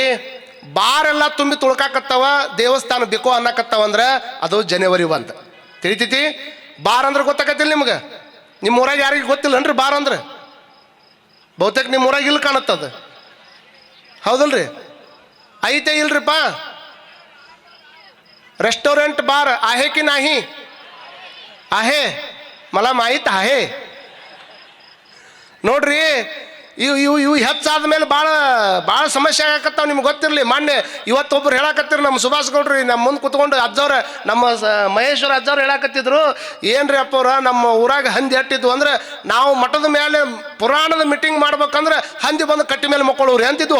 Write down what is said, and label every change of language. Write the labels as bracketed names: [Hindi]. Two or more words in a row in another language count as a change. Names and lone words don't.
[Kannada] ಬಾರೆಲ್ಲ ತುಂಬಿ ತುಳ್ಕಾಕತ್ತವ, ದೇವಸ್ಥಾನ ಬೇಕು ಅನ್ನಕತ್ತವ ಅಂದ್ರೆ ಅದು ಜನವರಿ 1 ತಿಳಿತೈತಿ. ಬಾರ್ ಅಂದ್ರೆ ಗೊತ್ತಾಕತ್ತಿಲ್ಲ ನಿಮ್ಗೆ? ನಿಮ್ಮ ಊರಾಗ ಯಾರಿಗೆ ಗೊತ್ತಿಲ್ಲನ್ರಿ ಬಾರ್ ಅಂದ್ರೆ? ಬಹುತೇಕ ನಿಮ್ಮ ಊರಾಗ ಇಲ್ಲಿ ಕಾಣತ್ತದ, ಹೌದಲ್ರಿ? ಐತೆ ಇಲ್ರಿಪ್ಪ? [English] restaurant bar [Marathi] आहे की नाही? आहे, मला माहीत आहे. [Kannada] ನೋಡ್ರಿ, ಇವು ಹೆಚ್ಚಾದ ಮೇಲೆ ಭಾಳ ಸಮಸ್ಯೆ ಆಗಕತ್ತಾವ. ನಿಮ್ಗೆ ಗೊತ್ತಿರಲಿ. ಮೊನ್ನೆ ಇವತ್ತೊಬ್ರು ಹೇಳಕತ್ತಿರು, ನಮ್ಮ ಸುಭಾಷ್ ಗೌಡ್ರಿ ನಮ್ಮ ಮುಂದೆ ಕುತ್ಕೊಂಡು ಅಜ್ಜವ್ರ, ನಮ್ಮ ಮಹೇಶ್ವರ ಅಜ್ಜವ್ರು ಹೇಳಕತ್ತಿದ್ರು, ಏನ್ರಿ ಅಪ್ಪವ್ರ ನಮ್ಮ ಊರಾಗ ಹಂದಿ ಹಟ್ಟಿದ್ವು ಅಂದ್ರೆ ನಾವು ಮಠದ ಮೇಲೆ ಪುರಾಣದ ಮೀಟಿಂಗ್ ಮಾಡ್ಬೇಕಂದ್ರೆ ಹಂದಿ ಬಂದು ಕಟ್ಟಿ ಮೇಲೆ ಮಕ್ಕಳವ್ರಿ ಅಂತಿದ್ವು.